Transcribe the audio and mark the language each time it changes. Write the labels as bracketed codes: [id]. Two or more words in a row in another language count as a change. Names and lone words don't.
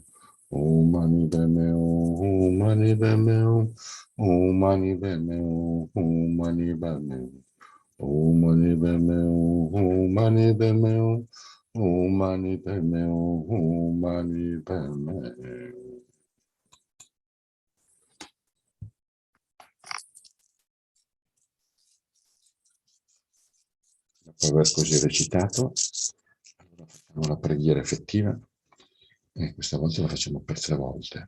[sa] Om Mani Padme Hum, Mani Padme Hum, Om Mani Padme Hum, Om Mani Padme Hum, Om Mani Padme Hum, Om Mani Padme Hum, Om Mani Padme Hum, Om Mani Padme Hum. [it] Dopo aver così recitato, allora facciamo la preghiera effettiva e questa volta la facciamo per 3 volte.